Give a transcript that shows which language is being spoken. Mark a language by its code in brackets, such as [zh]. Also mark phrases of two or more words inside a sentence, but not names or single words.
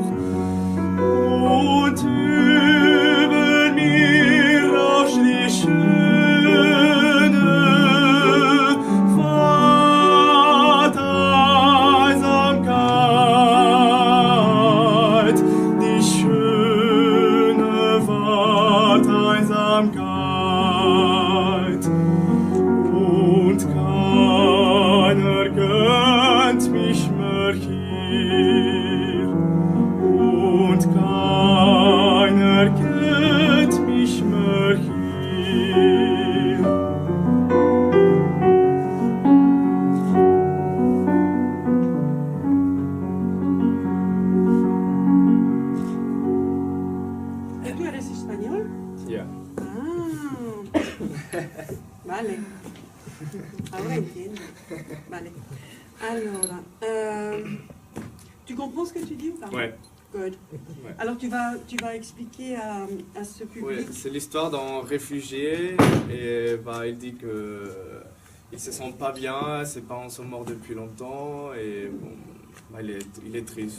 [de] Und über mir rauscht die schöne die schöne Warteinsamkeit. Und keiner gönnt mich mehr hier. Und keiner gönnt mich mehr hier. [es] ¿Tú eres español? [de] Ja. [es] Ah, vale. Ahora entiendo. Vale. [fr] Alors, tu comprends ce que tu dis ou pas? Ouais. [en] Good. [fr] Ouais. Alors, tu vas expliquer à ce public. Ouais, c'est l'histoire d'un réfugié et bah, il dit que il se sent pas bien, ses parents sont morts depuis longtemps et bon, bah, il est triste.